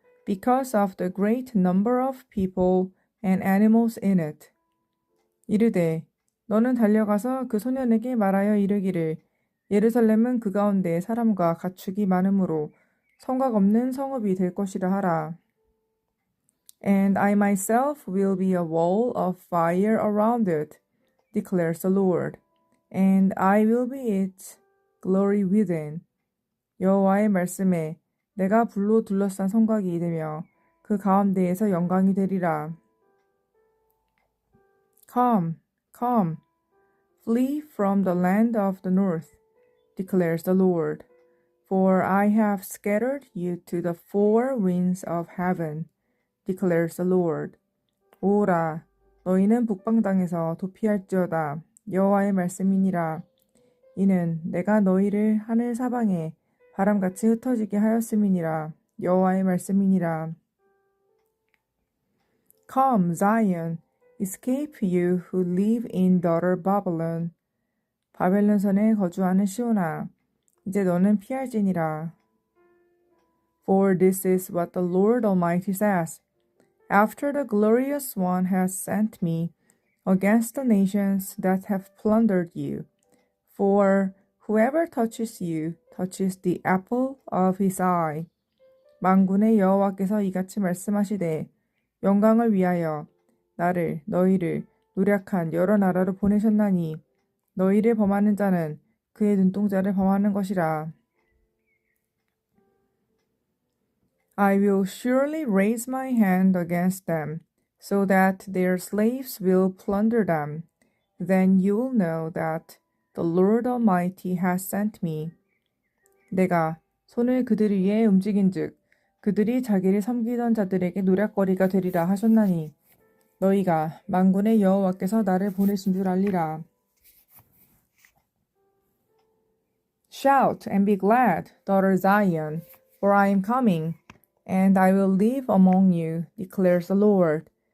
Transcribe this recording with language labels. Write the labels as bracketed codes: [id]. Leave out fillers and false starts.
[en] because of the great number of people and animals in it. [ko] 이르되 너는 달려가서 그 소년에게 말하여 이르기를 예루살렘은 그 가운데 사람과 가축이 많으므로 성곽 없는 성읍이 될 것이라 하라. [en] And I myself will be a wall of fire around it, declares the Lord, and I will be its glory within. [ko] 여호와의 말씀에 내가 불로 둘러싼 성곽이 되며 그 가운데에서 영광이 되리라. [en] Come, come, flee from the land of the north, declares the Lord, for I have scattered you to the four winds of heaven, declares the Lord. [ko] 오라, 너희는 북방 땅에서 도피할지어다. 여호와의 말씀이니라. 이는 내가 너희를 하늘 사방에 바람같이 흩어지게 하였음이니라. 여호와의 말씀이니라. [en] Come, Zion, escape you who live in daughter Babylon. [ko] 바벨론 선에 거주하는 시온아, 이제 너는 피할지니라. [en] For this is what the Lord Almighty says. After the glorious one has sent me against the nations that have plundered you, for whoever touches you touches the apple of his eye. [ko] 만군의 여호와께서 이같이 말씀하시되 영광을 위하여 나를 너희를 노략한 여러 나라로 보내셨나니 너희를 범하는 자는 그의 눈동자를 범하는 것이라. [en] I will surely raise my hand against them, so that their slaves will plunder them. Then you will know that the Lord Almighty has sent me. [ko] 내가 손을 그들 위에 움직인즉 그들이 자기를 섬기던 자들에게 노략거리가 되리라 하셨나니 너희가 만군의 여호와께서 나를 보내신 줄 알리라. [en] Shout and be glad, daughter Zion, for I am coming, and I will live among you, declares the Lord.